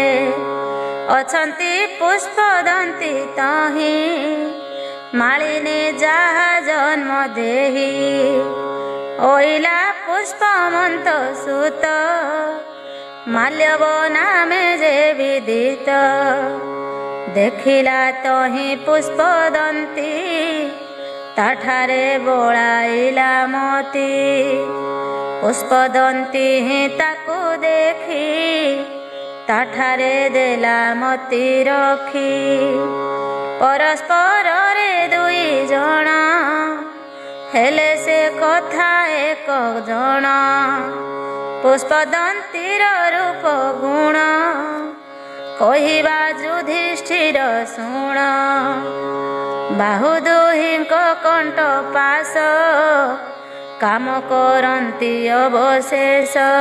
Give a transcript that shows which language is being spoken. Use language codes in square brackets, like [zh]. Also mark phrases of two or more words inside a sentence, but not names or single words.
[or] ଅଛନ୍ତି ପୁଷ୍ପଦନ୍ତୀ ତହି, ମାଳିନୀ ଯାହା ଜନ୍ମ ଦେହି, ଓଇଲା ପୁଷ୍ପମନ୍ତ ସୁତ, ମାଲ୍ୟବ ନାମେ ଯେ ବିଦିତ, ଦେଖିଲା ତହି ପୁଷ୍ପଦନ୍ତୀ, ତାଠାରେ ବୋଲାଇଲା ମତି, ପୁଷ୍ପଦନ୍ତୀ ହି ତାକୁ ଦେଖି, ତାଠାରେ ଦେଲା ମତି ରଖି, ପରସ୍ପର ରେ ଦୁଇ ଜଣ, ହେଲେ ସେ କଥା ଏକ ଜଣ, ପୁଷ୍ପଦନ୍ତୀର ରୂପ ଗୁଣ, କହିବା ଯୁଧିଷ୍ଠିର ଶୁଣ। ବାହୁ ଦୁହିଁଙ୍କ କଣ୍ଠ ପାଶ, କାମ କରନ୍ତି ଅବଶେଷ।